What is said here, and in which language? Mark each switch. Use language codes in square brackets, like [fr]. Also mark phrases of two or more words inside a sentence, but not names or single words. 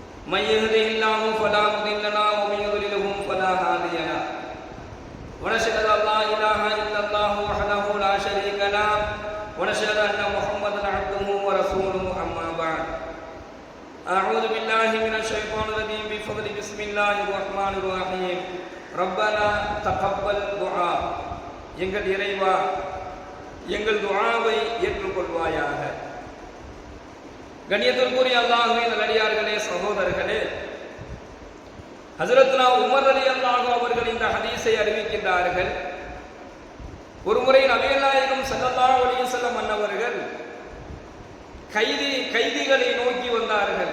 [ar] من يهده الله فلا مضل له ومن يضلله فلا هادي له ونشهد أن لا إله إلا الله وحده لا شريك له ونشهد أن محمدا عبده ورسوله أما بعد أعوذ بالله من الشيطان الرجيم بفضل بسم الله الرحمن الرحيم ربنا تقبل دعاء [ta] எங்கள் இறைவா எங்கள் துஆவை ஏற்றுக்கொள்வாயாக. கண்ணியத்திற்குரிய அல்லாஹ்வின் நல்லடியார்களே, சகோதரர்களே, ஹஜ்ரத்னா உமர் ரலியல்லாஹு அவர்கள் இந்த ஹதீஸை அறிவிக்கின்றார்கள். ஒருமுறை நபிகள் நாயகம் [ar] صلى الله عليه وسلم [ta] அன்னவர்கள் கைதிகளை நோக்கி வந்தார்கள்.